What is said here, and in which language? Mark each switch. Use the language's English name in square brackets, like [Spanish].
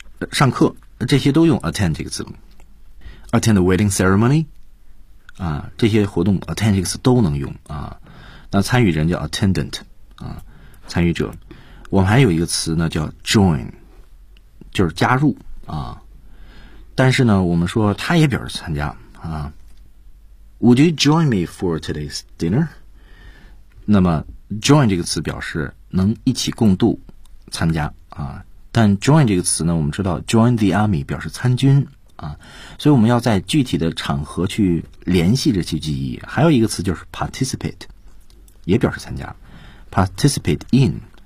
[Chinese] 上课，这些都用 attend 这个字母。 [English] attend a wedding ceremony [Chinese] 啊，这些活动 attend 这个词都能用啊。那参与人叫 attendant 啊，参与者。我们还有一个词呢叫 join， 就是加入啊。但是呢，我们说他也表示参加啊。 [English] Would you join me for today's dinner？ [Chinese] 那么 join 这个词表示能一起共度、参加啊。但 join 这个词呢，我们知道 [English] join the army [Chinese] 表示参军啊，所以我们要在具体的场合去联系这些记忆。还有一个词就是 participate， 也表示参加 ， [English] participate in。